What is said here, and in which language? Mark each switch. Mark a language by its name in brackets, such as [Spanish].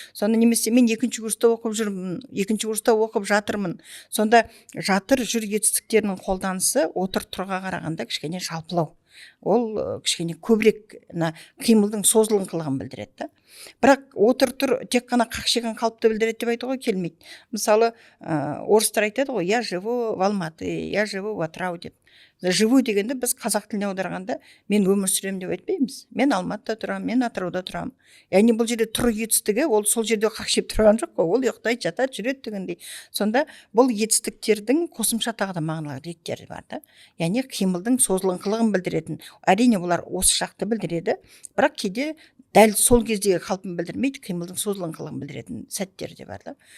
[Kazakh] Сонда немесе мен 2-ші курста оқып жүрмін, 2-ші курста оқып жатырмын. Сонда жатыр, жүр етістіктерінің қолданысы отыр, тұрға қарағанда кішкене жалпылау. Ол кішкене көбірек қимылдың созылыңқылығын білдіреді. Бірақ отыр, тұр тек қана қақшиған қалыпты білдіреді деп айтуға келмейді. Мысалы, орыстар айтады ғой, [Russian] я живу в Алматы, я живу в Атырау [Kazakh] деп. Живу дегенде біз қазақ тіліне аударғанда мен өмір сүремін деп айтпаймыз. Мен Алматыда тұрамын, мен Атырауда тұрамын. Яғни бұл жерде тұр етістігі, ол сол жерде қақшиып тұрған жоқ қой, ол ұйықтайды, жатады, жүреді дегендей. Сонда бұл етістіктердің қосымша тағы да мағыналы реттері бар да. Яғни қимылдың созылыңқылығын білдіретін. Әрине бұлар осы жақты білдіреді, бірақ кейде дәл сол кездегі қалпын білдірмейді, қимылдың созылыңқылығын білдіретін сәттері де бар да.